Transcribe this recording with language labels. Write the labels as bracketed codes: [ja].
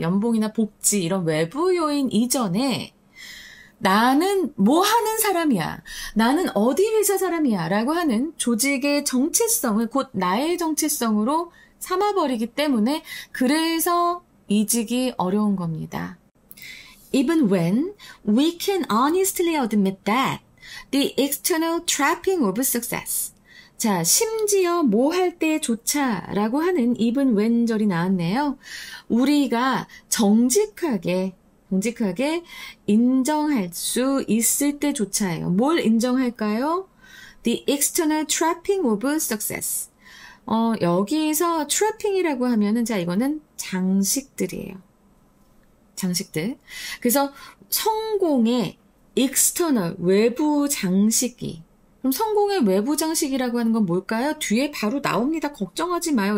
[ko] 연봉이나 복지, 이런 외부 요인 이전에 나는 뭐 하는 사람이야, 나는 어디 회사 사람이야 라고 하는 조직의 정체성을 곧 나의 정체성으로 삼아버리기 때문에 그래서 이직이 어려운 겁니다. [en] Even when we can honestly admit that the external trapping of success. [ko] 자, 심지어 뭐 할 때조차 라고 하는 [en] even when [ko] 절이 나왔네요. 우리가 정직하게 인정할 수 있을 때조차예요. 뭘 인정할까요? [en] The external trapping of success. [ko] 여기서 trapping이라고 하면은, 자, 이거는 장식들이에요. 장식들. 그래서 성공의 external, 외부 장식이. 그럼 성공의 외부 장식이라고 하는 건 뭘까요? 뒤에 바로 나옵니다. 걱정하지 마요.